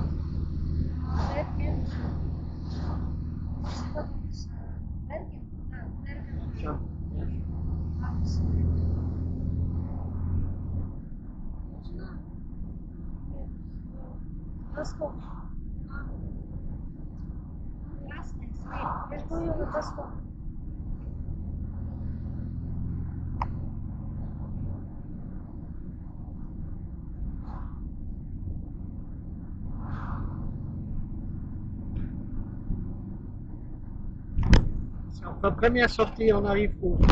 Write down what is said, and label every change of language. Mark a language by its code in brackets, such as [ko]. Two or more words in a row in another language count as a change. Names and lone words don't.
[fr] Bergen. Je sais pas comment ça. Bergen. Ah, Bergen. Jean. Ah, c'est Bosco. [ru] Я жду его доску. [fr] C'est entre première sortie, on arrive où?